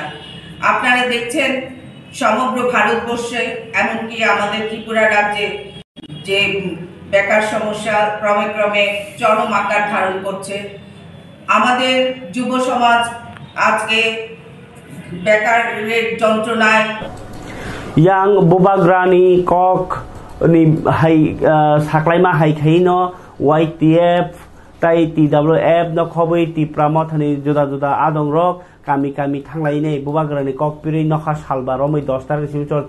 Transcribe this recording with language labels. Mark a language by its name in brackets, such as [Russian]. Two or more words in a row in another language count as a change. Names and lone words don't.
[Bangla] আপনারা দেখছেন সমগ্র ভারতবর্ষে এমনকি আমাদের ত্রিপুরা রাজ্যে যে বেকার সমস্যা ক্রমে ক্রমে চরম আকার ধারণ করছে। আমাদের যুব সমাজ আজকে বেকারের যন্ত্রণায় [Kok Borok] yang bobagrani kok ni hai saklaima hai khaino YTF তাই TWF no khobui tipra mothani juda juda adong rok kami kami thanglai nei bubagrani kokpiri nokha salba romoi 10 tarik simi 14